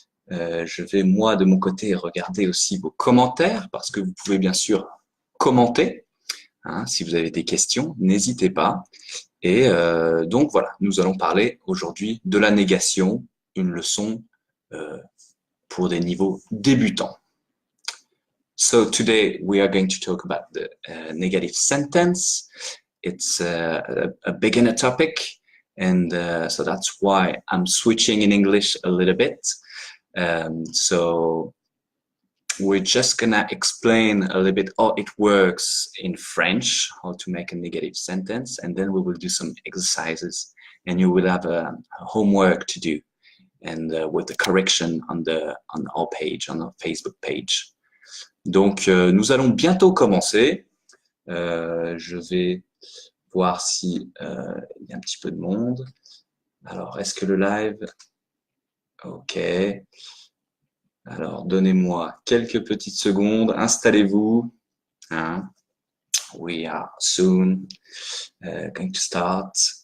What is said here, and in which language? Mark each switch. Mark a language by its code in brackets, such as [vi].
[fr] Je vais, moi, de mon côté, regarder aussi vos commentaires parce que vous pouvez bien sûr commenter. Hein, si vous avez des questions, n'hésitez pas. Et donc, voilà, nous allons parler aujourd'hui de la négation, une leçon pour des niveaux débutants. [en] So today we are going to talk about the negative sentence. It's a beginner topic, and so that's why I'm switching in English a little bit. So we're just gonna explain a little bit how it works in French, how to make a negative sentence, and then we will do some exercises, and you will have a homework to do, and with the correction on our page, on our Facebook page. [fr] Donc, nous allons bientôt commencer. Je vais voir si il y a un petit peu de monde. Alors, est-ce que le live... Ok. Alors, donnez-moi quelques petites secondes. Installez-vous. Hein? [en] We are soon going to start.